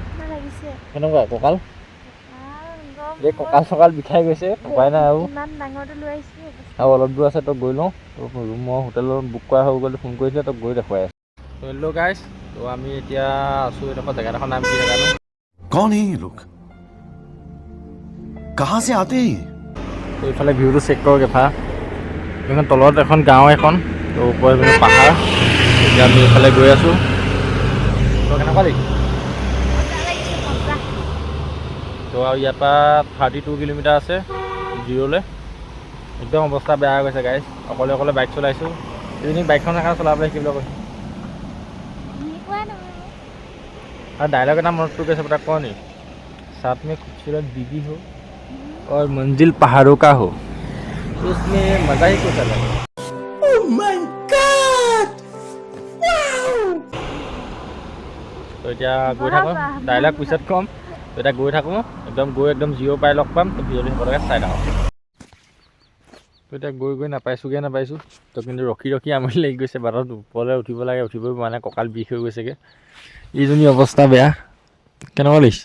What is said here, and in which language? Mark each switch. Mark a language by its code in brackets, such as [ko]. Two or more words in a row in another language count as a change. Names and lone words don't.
[as] কেনেকুৱা কঁকাল? এই কঁকাল চকাল বিষাই গৈছে, উপায় নাই আৰু। আৰু অলপ দূৰ আছে। তো গৈ লওঁ। ৰুমৰ হোটেলত বুক কৰা হৈ গ'ল, ফোন কৰিছিলে। তো গৈ দেখুৱাই আছোঁ। তো হেল্ল' গাইজ, তো আমি এতিয়া আছোঁ এইডোখৰ জেগাডোখৰ নাম কি জেগাটো? [hi] कौन है ये लोग? कहाँ से आते हैं? [as] তো এইফালে ভিউটো চেক কৰক এফালে। এইখন তলত এখন গাঁও এখন। তো ওপৰত পাহাৰ। এতিয়া আমি এইফালে গৈ আছোঁ। কেনেকুৱা লাগিছে মজা লাগিছে মজা তো আৰু ইয়াৰ পৰা 32 কিলোমিটাৰ আছে জিৰ'লৈ একদম অৱস্থা বেয়া হৈ গৈছে গাইজ অকলে অকলে বাইক চলাইছোঁ এইজনী বাইকখন সেইকাৰণে চলাবলৈ শিকিবলৈ কৈছোঁ এনেকুৱা নহয় [hi] और डायलॉग ना मत तो कैसे पता कौन है साथ में खूबसूरत बीवी हो और मंजिल पहाड़ों का हो तो उसमें मज़ा ही कुछ अलग है तो [as] এতিয়া গৈ থাকোঁ ডাইলগ পিছত ক'ম তো এতিয়া গৈ থাকোঁ একদম জিৰ' পাই লগ পাম তো ভিডিঅ'টো সকলোকে চাই থাকোঁ তো এতিয়া গৈ নাপাইছোঁ তো কিন্তু ৰখি আমনি লাগি গৈছে বাটত ওপৰলৈ উঠিব লাগে উঠিবই পৰা নাই কঁকাল বিষ হৈ গৈছেগৈ এইজনী অৱস্থা বেয়া কেনেকুৱা লাগিছে